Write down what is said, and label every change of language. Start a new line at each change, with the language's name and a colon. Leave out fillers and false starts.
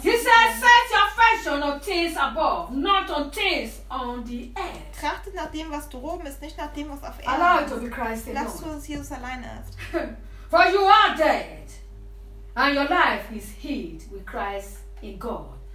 English: He says, set your affection on things above, not on things on the earth.
German: Trachtet nach dem, was droben ist, nicht nach dem, was auf Erden ist. Lass zu, dass Jesus alleine ist.
English: For you are dead, and your life is hid with Christ in God.